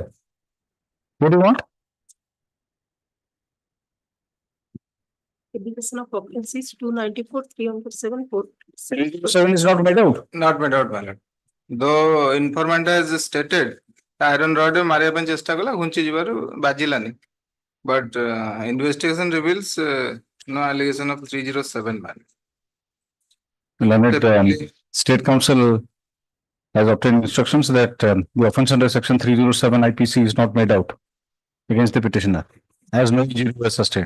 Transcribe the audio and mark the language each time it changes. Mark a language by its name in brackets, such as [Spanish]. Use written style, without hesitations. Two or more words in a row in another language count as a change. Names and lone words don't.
[English] What do you want? Indication of occupancies 294, 307, 4. 7 is not made out. Not made out, my lord. Though informant has stated iron rod [Odia] मारिया ପାଇଁ ଚେଷ୍ଟା କଲା ଘୁଞ୍ଚି ଯିବାରୁ ବାଜିଲାନି, [English] but investigation reveals no allegation of 307 man. Learned State Council has obtained instructions that the offence under section 307 IPC is not made out against the petitioner, as no injury was sustained.